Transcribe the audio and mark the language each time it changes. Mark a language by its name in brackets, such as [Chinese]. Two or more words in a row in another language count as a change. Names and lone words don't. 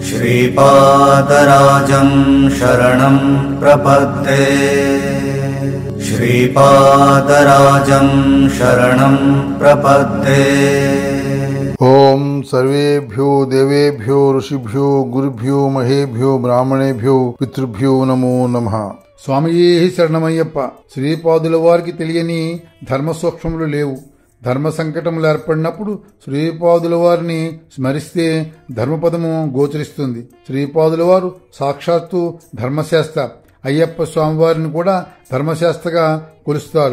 [Sanskrit] श्रीपादराजं शरणं प्रपद्ये श्रीपादराजं शरणं प्रपद्ये। ओम सर्वेभ्यो देवेभ्यो ऋषिभ्यो गुरुभ्यो महेभ्यो ब्राह्मणेभ्यो पितृभ्यो नमो नमः। [Tamil] స్వామియే శరణమయ్యప్ప. [Telugu] శ్రీపాదుల వారికి తెలియని ధర్మ సూక్ష్మములు లేవు. ధర్మ సంకటములు ఏర్పడినప్పుడు శ్రీపాదుల వారిని స్మరిస్తే ధర్మపదము గోచరిస్తుంది. శ్రీపాదుల వారు సాక్షాత్తు ధర్మశాస్త్ర. అయ్యప్ప స్వామివారిని కూడా ధర్మశాస్త్రగా కొలుస్తారు.